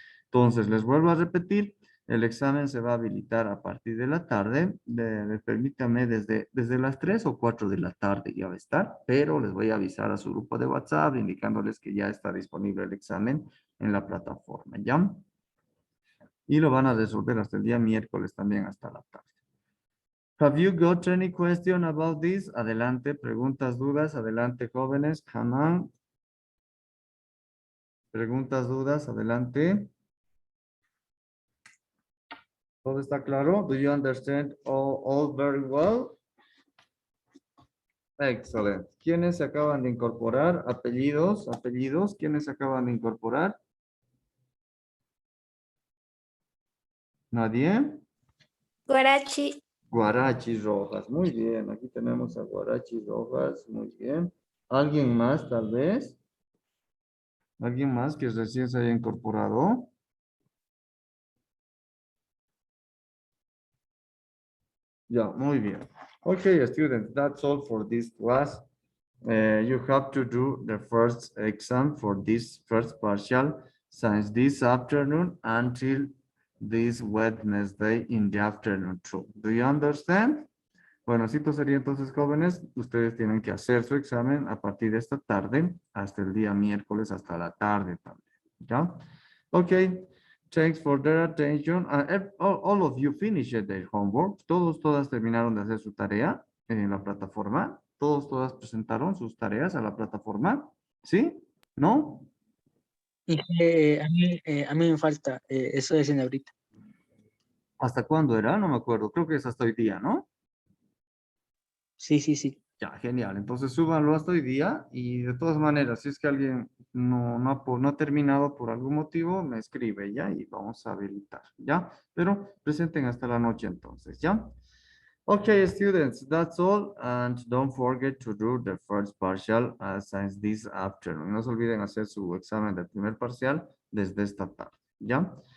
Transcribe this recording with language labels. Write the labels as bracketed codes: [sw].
[es] Entonces, les vuelvo a repetir, el examen se va a habilitar a partir de la tarde, permítame desde las 3 o 4 de la tarde ya va a estar, pero les voy a avisar a su grupo de WhatsApp indicándoles que ya está disponible el examen en la plataforma, ¿ya? Y lo van a resolver hasta el día miércoles también hasta la tarde. [en] Have you got any question about this? [es] Adelante, preguntas, dudas, adelante, jóvenes, [en] come on. [es] Preguntas, dudas, adelante. ¿Todo está claro? [en] Do you understand all very well? Excellent. [es] ¿Quiénes se acaban de incorporar? Apellidos, ¿quiénes se acaban de incorporar? ¿Nadie? Guarachi, Guarachi Rojas, muy bien. Aquí tenemos a Guarachi Rojas, muy bien. ¿Alguien más tal vez? ¿Alguien más que recién se haya incorporado? Ya, muy bien. [en] Okay, students, that's all for this class. You have to do the first exam for this first partial since this afternoon until this Wednesday in the afternoon too. Do you understand? [es] Bueno, así pues sería entonces, jóvenes, ustedes tienen que hacer su examen a partir de esta tarde hasta el día miércoles, hasta la tarde también. ¿Ya? Okay. [en] Thanks for their attention. All of you finished their homework. [es] Todas terminaron de hacer su tarea en la plataforma. Todas presentaron sus tareas a la plataforma. ¿Sí? ¿No? A mí me falta, eso es en ahorita. ¿Hasta cuándo era? No me acuerdo. Creo que es hasta hoy día, ¿no? Sí. Ya, genial. Entonces súbanlo hasta hoy día y de todas maneras, si es que alguien no ha terminado por algún motivo, me escribe ya y vamos a habilitar, ¿ya? Pero presenten hasta la noche entonces, ¿ya? [en] Okay, students, that's all. And don't forget to do the first partial since this afternoon. [es] No se olviden hacer su examen del primer parcial desde esta tarde, ¿ya?